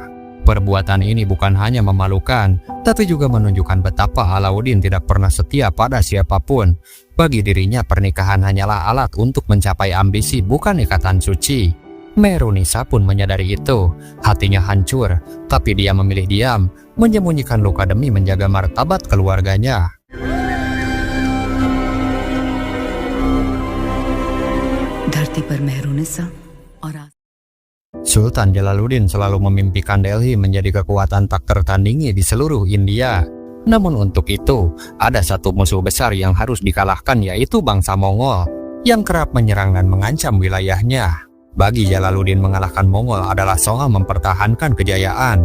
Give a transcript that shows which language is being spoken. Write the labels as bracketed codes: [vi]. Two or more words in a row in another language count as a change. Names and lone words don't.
[id] Perbuatan ini bukan hanya memalukan, tapi juga menunjukkan betapa Alauddin tidak pernah setia pada siapapun. Bagi dirinya, pernikahan hanyalah alat untuk mencapai ambisi, bukan ikatan suci. Mehrunisa pun menyadari itu. Hatinya hancur, tapi dia memilih diam, menyembunyikan luka demi menjaga martabat keluarganya. [hi] धरती पर मेहरुनिसा और [id] Sultan Jalaluddin selalu memimpikan Delhi menjadi kekuatan tak tertandingi di seluruh India. Namun untuk itu, ada satu musuh besar yang harus dikalahkan, yaitu bangsa Mongol, yang kerap menyerang dan mengancam wilayahnya. Bagi Jalaluddin, mengalahkan Mongol adalah soal mempertahankan kejayaan.